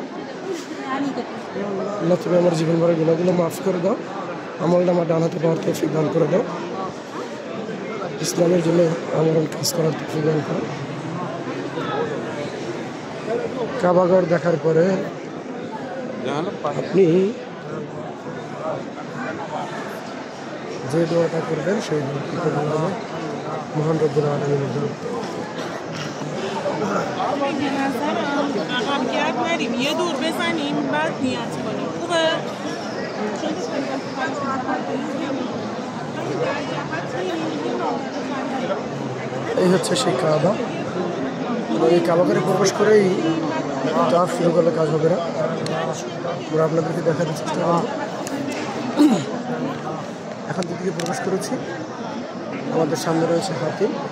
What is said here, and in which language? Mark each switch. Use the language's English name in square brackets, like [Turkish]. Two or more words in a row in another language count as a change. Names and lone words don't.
[Bangla] আল্লাহ তুমি আমার জীবন ভরের গুণাগুলো মাফ করে দাও, আমলটা আমার ডান হাতে পাওয়ার তৌফিক দান করে দাও, ইসলামের জন্য আমার কাজ করার তৌফিক দান করো। কাবাঘর দেখার পরে আপনি যে দোয়াটা করবেন সেই দোয়াটি করবেন মহান [Arabic] رب العالمين [Bangla] জন্য। [Persian] یه دور بزنیم بعد نیت کنیم. خوبه؟ [Bangla] এই হচ্ছে সেই কাবা। এই কাবাগারে প্রবেশ করেই তাওয়াফ শুরু করলে কাজ হবে না। আমরা আপনাদেরকে দেখাতে চেষ্টা করব। এখন যেদিকে প্রবেশ করেছি আমাদের সামনে রয়েছে হাতিম।